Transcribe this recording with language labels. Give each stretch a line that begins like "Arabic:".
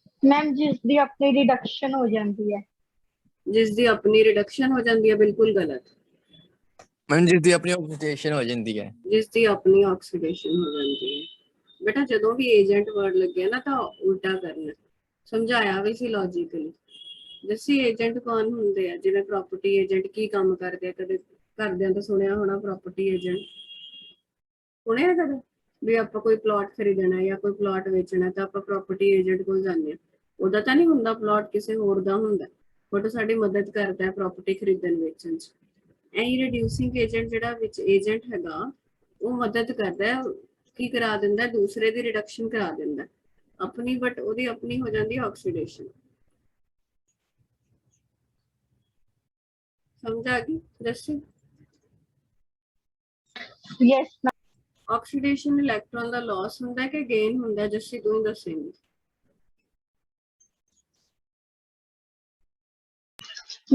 Hindi: Ma'am जिसकी अपनी reduction हो जाती है।
Punjabi: ਜਿਸ ਦੀ ਆਪਣੀ ਰਿਡਕਸ਼ਨ ਹੋ ਜਾਂਦੀ ਹੈ? ਬਿਲਕੁਲ ਗਲਤ।
Hindi: मैम जिसकी अपनी ऑक्सीडेशन हो जाती है।
Punjabi: ਜਿਸ ਦੀ ਆਪਣੀ ਆਕਸੀਡੇਸ਼ਨ ਹੋ ਜਾਂਦੀ ਹੈ। बेटा ਜਦੋਂ ਵੀ ਏਜੰਟ ਵਰਡ ਲੱਗਿਆ ਨਾ ਤਾਂ ਉਲਟਾ ਕਰਨਾ। ਸਮਝਾਇਆ ਵੀ ਸੀ ਲੌਜੀਕਲੀ। ਜੱਸੀ ਏਜੰਟ ਕੌਣ ਹੁੰਦੇ ਆ? ਜਿਵੇਂ ਪ੍ਰੋਪਰਟੀ ਏਜੰਟ ਕੀ ਕੰਮ ਕਰਦੇ ਆ? ਕਦੇ ਘਰਦਿਆਂ ਤੋਂ ਸੁਣਿਆ ਹੋਣਾ ਪ੍ਰੋਪਰਟੀ ਏਜੰਟ, ਸੁਣਿਆ ਕਦੇ ਵੀ ਆਪਾਂ ਕੋਈ ਪਲਾਟ ਖਰੀਦਣਾ ਜਾਂ ਕੋਈ ਪਲਾਟ ਵੇਚਣਾ ਤਾਂ ਆਪਾਂ ਪ੍ਰੋਪਰਟੀ ਏਜੰਟ ਕੋਲ ਜਾਂਦੇ ਆ। ਉਹਦਾ ਤਾਂ ਨਹੀਂ ਹੁੰਦਾ ਪਲਾਟ, ਕਿਸੇ ਹੋਰ ਦਾ ਹੁੰਦਾ, ਬਟ ਸਾਡੀ ਮਦਦ ਕਰਦਾ ਹੈ ਪ੍ਰੋਪਰਟੀ ਖਰੀਦਣ ਵੇਚਣ ਚ। ਐਂ ਰਿਡਿਊਸਿੰਗ ਏਜੰਟ ਜਿਹੜਾ ਵਿੱਚ ਏਜੰਟ ਹੈਗਾ ਉਹ ਮਦਦ ਕਰਦਾ ਹੈ, ਕੀ ਕਰਾ ਦਿੰਦਾ? ਦੂਸਰੇ ਦੀ ਰਿਡਕਸ਼ਨ ਕਰਾ ਦਿੰਦਾ।
Hindi: अपनी, बट
Punjabi: ਉਹਦੀ
Hindi: अपनी हो जाती है ऑक्सीडेशन। समझ आ गई जैसे? Yes ma'am. ऑक्सीडेशन इलेक्ट्रॉन का लॉस
Punjabi: ਹੁੰਦਾ
Hindi: है कि गेन ਹੁੰਦਾ है?
Punjabi: जैसे तू दसेंगी।